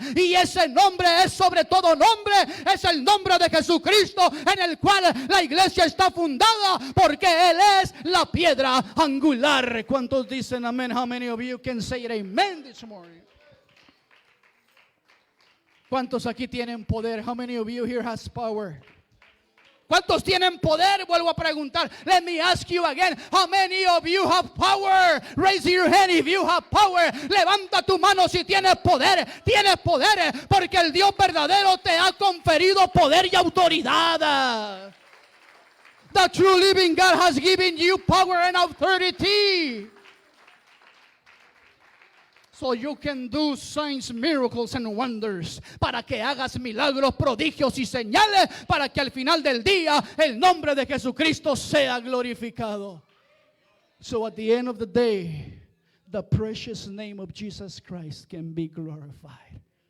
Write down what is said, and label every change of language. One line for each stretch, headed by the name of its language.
Spanish: Y ese nombre es sobre todo nombre, es el nombre de Jesucristo en el cual la iglesia está fundada, porque Él es la piedra angular. ¿Cuántos dicen amén?
English: How many of you can say it amen this morning?
Spanish: ¿Cuántos aquí tienen poder?
English: How many of you here has power?
Spanish: ¿Cuántos tienen poder? Vuelvo a preguntar.
English: Let me ask you again. How many of you have power? Raise your hand if you have power.
Spanish: Levanta tu mano si tienes poder. Tienes poder porque el Dios verdadero te ha conferido poder y autoridad.
English: The true living God has given you power and authority. So you can do signs, miracles and wonders.
Spanish: Para que hagas milagros, prodigios y señales. Para que al final del día el nombre de Jesucristo sea glorificado.
English: So at the end of the day, the precious name of Jesus Christ can be glorified.